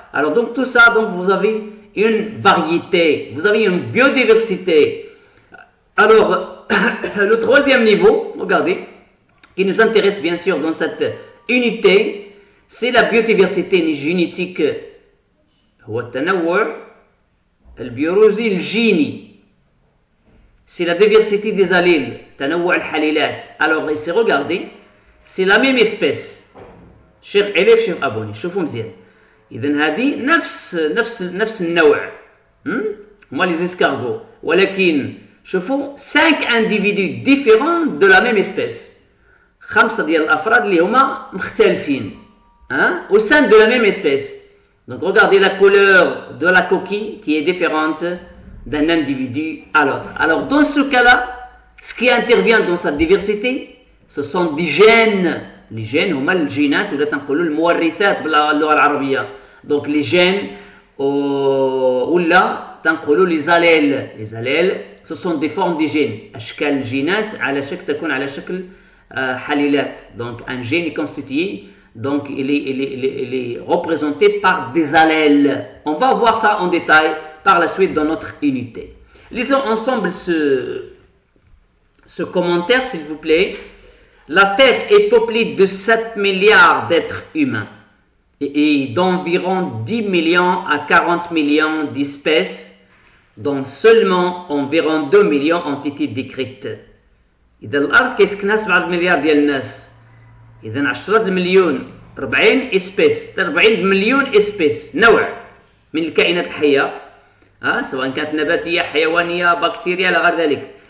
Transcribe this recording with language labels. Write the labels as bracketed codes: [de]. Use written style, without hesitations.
[fr] Alors donc tout ça, donc vous avez une variété, vous avez une biodiversité. Alors le troisième niveau, regardez, qui nous intéresse bien sûr dans cette unité, c'est la biodiversité génétique. [ar] هو التنوع البيولوجي الجيني. [fr] C'est la diversité des alléles, [ar] تنوع الحليلات. [fr] Alors ici regardez, c'est la même espèce. Chers élèves, chers abonnés, [ar] شوفوا مزيان. إذن هذه نفس النوع. هما [fr] les escargots. [ar] ولكن شوفوا [fr] 5 individus différents de la même espèce. [ar] 5 ديال الأفراد اللي هما مختلفين [fr] au sein de la même espèce. Donc regardez la couleur de la coquille qui est différente d'un individu à l'autre. Alors dans ce cas-là, ce qui intervient dans cette diversité, ce sont des gènes. [ar] Les gènes هما الجينات ولا تنقولوا المورثات باللغة العربية. [fr] Donc les gènes [ar] ولا تنقولوا [fr] les allèles. Les allèles ce sont des formes de gènes. [ar] أشكال الجينات على شكل تكون على شكل حليلات. [fr] Donc un gène est constitué, donc il est représenté par des allèles. On va voir ça en détail par la suite dans notre unité. Lisons ensemble ce commentaire, s'il vous plaît. La Terre est peuplée de 7 milliards d'êtres humains et d'environ 10 millions à 40 millions d'espèces, dont seulement environ 2 millions ont été décrites. [ar] إذا الأرض كيسكنها 7 مليار ديال الناس، إذا 10 مليون 40 اسبيس، 40 مليون اسبيس نوع من الكائنات الحية، سواء كانت نباتية، حيوانية، بكتيريا، إلى غير ذلك.